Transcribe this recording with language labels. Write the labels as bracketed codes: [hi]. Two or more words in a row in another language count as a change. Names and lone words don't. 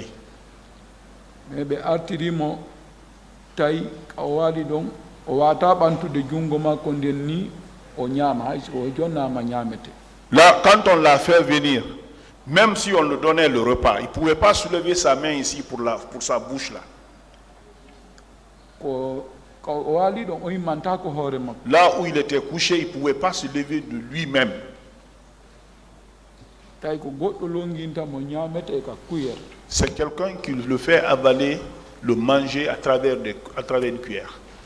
[ff] Mais ɓe artirimo tawi o waali ɗon o wata ɓantude junngo makko nden ni o ñaama hay o jonnama ñaamete. [fr] Là, quand on l'a fait venir, même si on lui donnait le repas, il ne pouvait pas soulever sa main ici pour sa bouche là. Là où il était couché, il ne pouvait pas se lever de lui-même. C'est quelqu'un qui le fait avaler, le manger à travers une cuillère.